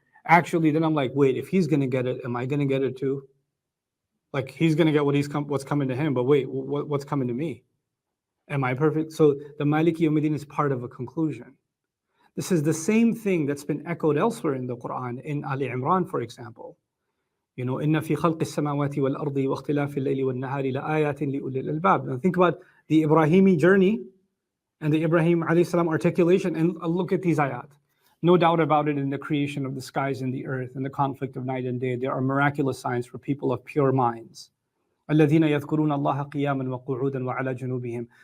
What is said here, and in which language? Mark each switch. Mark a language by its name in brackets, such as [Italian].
[English] Actually, then I'm like, wait, if he's going to get it, am I going to get it too? Like, he's going to get what's coming to him, but wait, what's coming to me? Am I perfect? So the Maliki Yawmiddin is part of a conclusion. This is the same thing that's been echoed elsewhere in the Quran, in Ali Imran, for example. You know, [Arabic] إِنَّ فِي خَلْقِ السَّمَاوَاتِ وَالْأَرْضِ وَاخْتِلَافِ اللَّيْلِ وَالنَّهَارِ لَآيَاتٍ لِأُولِي الْأَلْبَابِ. [English] Now think about the Ibrahimi journey and the Ibrahim alayhi salam articulation, and look at these ayat. No doubt about it, in the creation of the skies and the earth and the conflict of night and day, there are miraculous signs for people of pure minds. [Arabic] الَّذِينَ يَذْكُرُونَ اللَّهَ قِيَامًا وَقُعُودًا وَعَلَى جُنُوبِهِم.